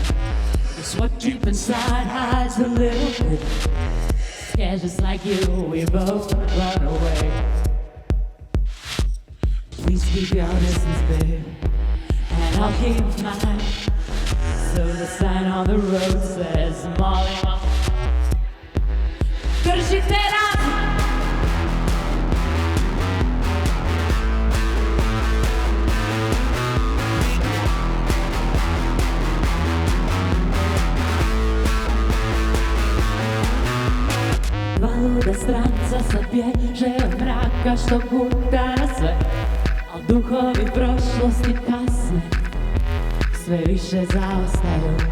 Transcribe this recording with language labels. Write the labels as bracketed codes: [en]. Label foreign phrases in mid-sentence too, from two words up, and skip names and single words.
[en] It's what deep inside hides a little bit. Scared just like you, we both run away. Please keep your distance, babe, and I'll keep mine. So the sign on the road says, [hr] molim vas, držite razum. Dva luda stranca sad bježe od mraka što guta na sve, al duhovi prošlosti kasne, sve više zaostaju.